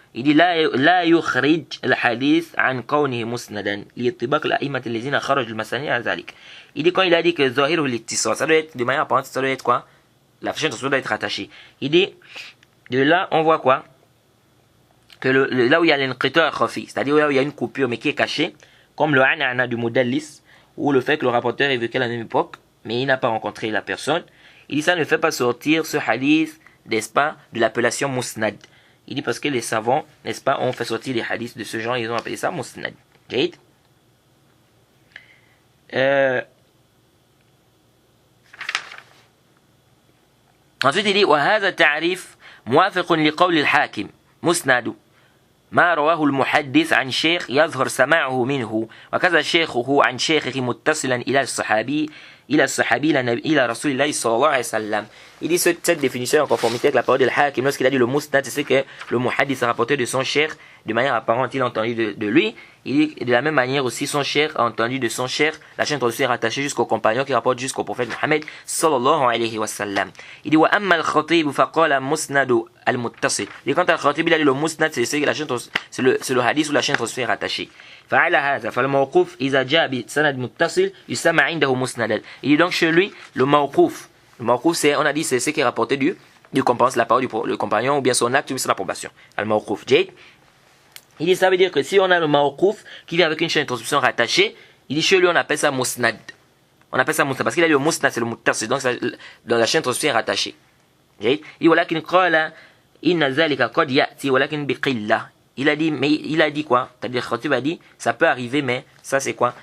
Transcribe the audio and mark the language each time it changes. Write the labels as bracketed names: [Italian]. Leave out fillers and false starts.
[French] Il dit [Arabic] لا يخرج الحديث عن كونه مسندا لاتباق الأئمة الذين خرجوا المسانيد على ذلك. [French] Il dit quand il a dit que [Arabic] ظاهره الاتصال, [French] ça doit être de manière apparente, ça doit être quoi? La chaîne de transmission doit être rattachée. Il dit, de là, on voit quoi? Que là où il y a l'inqita' khafi, c'est-à-dire là où il y a une coupure mais qui est cachée, comme le anana du mudallis, ou le fait que le rapporteur est vécu à la même époque, mais il n'a pas rencontré la personne, il dit ça ne fait pas sortir ce hadith, n'est-ce pas, de l'appellation musnad. Il dit parce que les savants, n'est-ce pas, ont fait sortir les hadiths de ce genre, ils ont appelé ça musnad. [Arabic] Jade. [French] Ensuite il dit [Arabic] وهذا تعريف موافق لقول الحاكم مسند ما رواه المحدث عن شيخ يظهر سماعه منه وكذا شيخه عن شيخه متصلا إلى الصحابي إلى رسول الله صلى الله عليه وسلم. [French] Il dit cette définition est en conformité avec la parole de l'Hakim lorsqu'il a dit le musnad, c'est que le muhaddith a rapporté de son cheikh de manière apparente, il a entendu de lui. Il dit de la même manière aussi son cheikh a entendu de son cheikh, la chaîne transmission est rattachée jusqu'au compagnon qui rapporte jusqu'au prophète Mohammed sallallahu alayhi wa sallam. Il dit [Arabic] wa amma al-khatib faqala musnad al-muttasil. [French] Et quand al-khatib il a dit le musnad, c'est la chaîne, c'est le hadith où la chaîne transmission est rattachée. [Arabic] فعلى هذا فالموقوف إذا جاء بسند متصل يسمى عنده مسندا. [French] Il dit donc chez lui le mawquf c'est, on a dit c'est ce qui est rapporté du compagnon, la parole du compagnon ou bien son acte ou son approbation. Al-mawquf. Jade. Il dit ça veut dire que si on a le mawquf qui vient avec une chaîne de transmission rattachée, il dit chez lui on appelle ça musnad. On appelle ça musnad parce qu'il a dit le musnad c'est le muttasil, donc dans la chaîne de transmission est rattachée. [Arabic] Jade. [French] Il dit [Arabic] ولكن قال إن ذلك قد يأتي ولكن بقلة. [French] Il a dit quoi? C'est-à-dire Khatib a dit ça peut arriver mais ça c'est quoi?